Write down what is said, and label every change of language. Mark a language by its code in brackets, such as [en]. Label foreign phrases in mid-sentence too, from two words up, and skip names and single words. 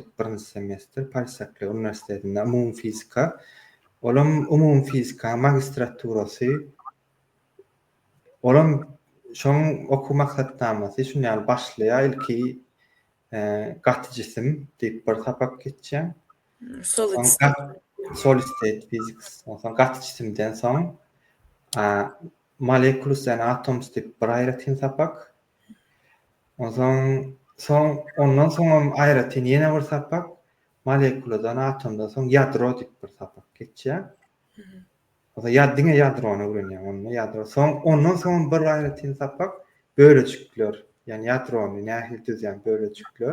[tk] Birinji semestr Paris-Saclay Üniversitetinde umum fizika. Olam umum fizika magistraturasy. Olam şoň oku maksatnamasy şunýaly başlaýar ilki gaty jisim diýip bir sapak geçýär. [en] Solid state physics. [tk] Soň gaty jisimden soň [en] molecules and atoms [tk] diýip bir aýratyn sapak. Ondan soň aýratyn ýene bir sapak, molekuladan atomdan soň ýadro diýip bir sapak geçýär. Ýaddyňa ýadrony öwrenýär, onu ýadro. Ondan soň bir aýratyn sapak böleçikler, ýani ýadrony nähil düzýän böleçikler.